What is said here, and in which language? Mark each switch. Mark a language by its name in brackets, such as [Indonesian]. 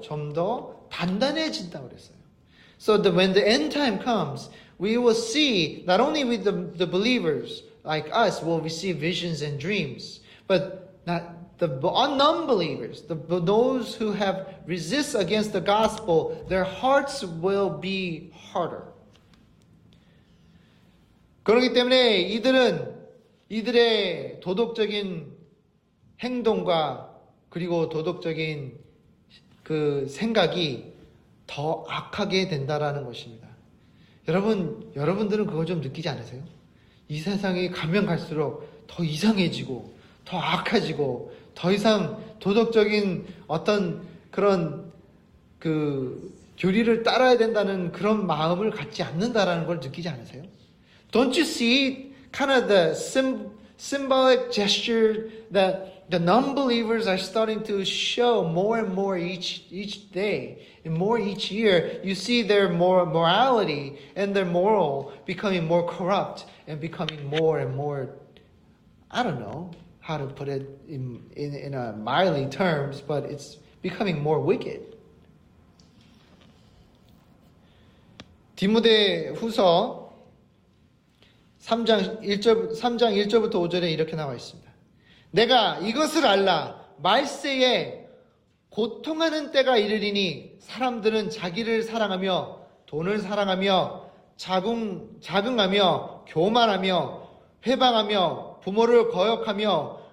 [Korean] 좀 더 단단해진다고 그랬어요. [English] So when the end time comes, we will see not only with the believers like us will receive visions and dreams, but not the non-believers, those who have resist against the gospel, their hearts will be harder. [Korean] 그렇기 때문에 이들의 도덕적인 행동과 그리고 도덕적인 그 생각이 더 악하게 된다라는 것입니다. 여러분들은 그걸 좀 느끼지 않으세요? 이 세상에 가면 갈수록 더 이상해지고 더 악해지고 더 이상 도덕적인 어떤 그런 그 교리를 따라야 된다는 그런 마음을 갖지 않는다라는 걸 느끼지 않으세요? [English] Don't you see kind of the symbolic gesture that the non-believers are starting to show more and more each day and more each year? You see their morality and their moral becoming more corrupt and becoming more and more, I don't know how to put it in a mildly terms, but it's becoming more wicked. [Korean] 디모데후서 3장 1절부터 5절에 이렇게 나와 있습니다. 내가 이것을 알라. 말세에 고통하는 때가 이르리니 사람들은 자기를 사랑하며 돈을 사랑하며 자긍하며 교만하며 회방하며 부모를 거역하며